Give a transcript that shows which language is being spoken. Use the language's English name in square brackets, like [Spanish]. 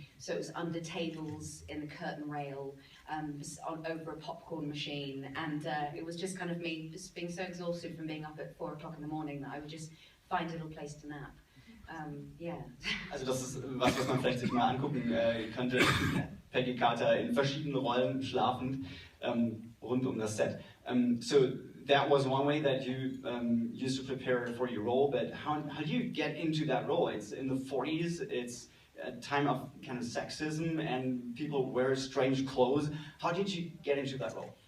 [English] So it was under tables, in the curtain rail, over a popcorn machine, and it was just kind of me just being so exhausted from being up at 4 o'clock in the morning that I would just find a little place to nap. Yeah. [German] Also das ist was man vielleicht sich mal angucken könnte. Peggy Carter in verschiedenen Rollen schlafend rund das Set. [English] So that was one way that you used to prepare for your role, but how do you get into that role? It's in the 40s, it's a time of kind of sexism and people wear strange clothes. How did you get into that role?